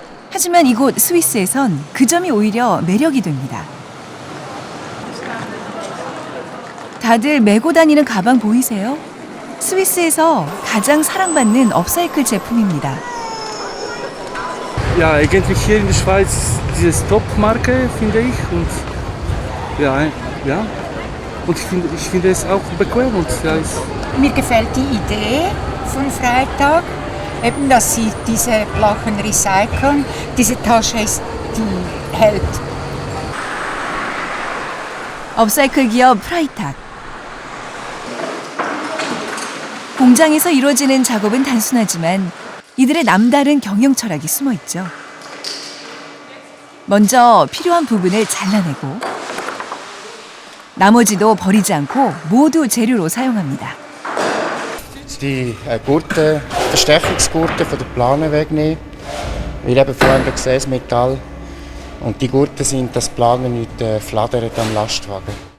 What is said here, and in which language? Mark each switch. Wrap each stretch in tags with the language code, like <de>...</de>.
<ko>하지만 이곳 스위스에선 그 점이 오히려 매력이 됩니다. 다들 메고 다니는 가방 보이세요? 스위스에서 가장 사랑받는 업사이클 제품입니다.</ko> <de>Ja, eigentlich hier in der Schweiz diese Top-Marke, finde ich. Und ja. Und ich finde es auch bequem und Mir gefällt die Idee von Freitag, eben, dass sie diese Lachen recyceln. Diese Tasche ist, die hält.</de> <ko>업사이클 기업 프라이탁. 공장에서 이루어지는 작업은 단순하지만 이들의 남다른 경영 철학이 숨어 있죠. 먼저 필요한 부분을 잘라내고 나머지도 버리지 않고 모두 재료로 사용합니다.</ko> <de>Die Gurte, Verstärkungsgurte von der Plane wegnehmen. Weil eben vorhin gesehen das Metall. Und die Gurte sind das Plane nicht flattert am Lastwagen.</de>